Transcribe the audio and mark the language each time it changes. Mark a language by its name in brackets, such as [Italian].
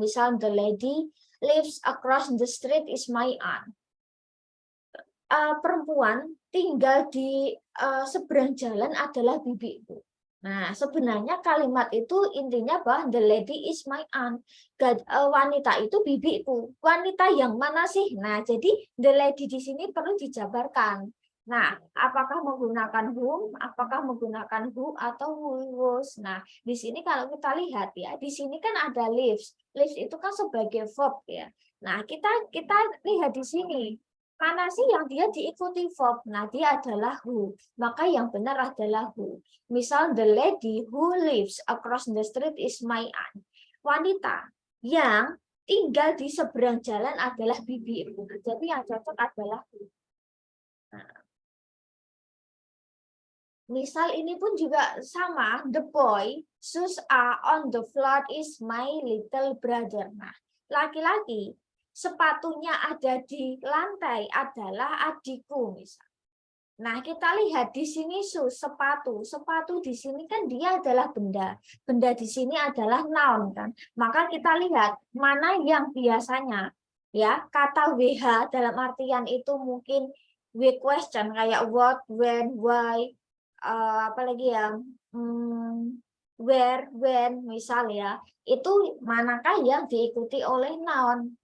[English] Misal the lady lives across the street is my aunt. [Indonesian] Perempuan tinggal di seberang jalan adalah bibiku. Nah, sebenarnya kalimat itu intinya bahwa [English] the lady is my aunt. [Indonesian] Wanita itu bibiku. Wanita yang mana sih? Nah, jadi the lady di sini perlu dijabarkan. Nah, apakah menggunakan whom, apakah menggunakan who atau who was. Nah, di sini kalau kita lihat ya, di sini kan ada lives. Lives itu kan sebagai verb ya. Nah, kita lihat di sini. Mana sih yang dia diikuti verb? Nah, dia adalah who. Maka yang benar adalah who. [English] Misal, the lady who lives across the street is my aunt. [Indonesian] Wanita yang tinggal di seberang jalan adalah bibi ibu. Jadi yang cocok adalah who. Nah, misal ini pun juga sama. [English] The boy shoes are on the floor is my little brother. [Indonesian] Nah, laki-laki sepatunya ada di lantai adalah adikku misal. Nah, kita lihat di sini sepatu. Sepatu di sini kan dia adalah benda. Benda di sini adalah noun kan. Maka kita lihat mana yang biasanya ya kata WH dalam artian itu mungkin W question kayak what, when, why, apalagi ya where, when, misal ya, itu manakah yang diikuti oleh noun.